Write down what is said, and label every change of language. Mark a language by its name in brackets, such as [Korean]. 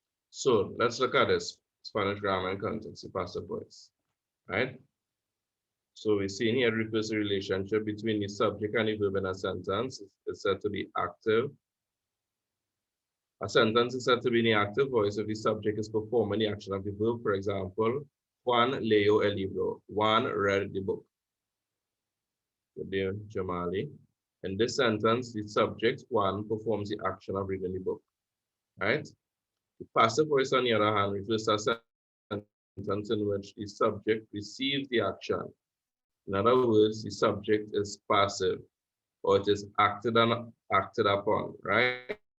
[English] So let's look at this Spanish grammar and context, the passive voice, right? So we see in here recursive relationship between the subject and the verb in a sentence is said to be active. A sentence is said to be in the active voice if the subject is performing the action of the verb. For example, [Spanish] Juan leyó el libro. [English] Juan read the book. Good day, Jamali. In this sentence, the subject, Juan, performs the action of reading the book, right? The passive voice, on the other hand, refers to a sentence in which the subject receives the action. In other words, the subject is passive, or it is acted upon, right?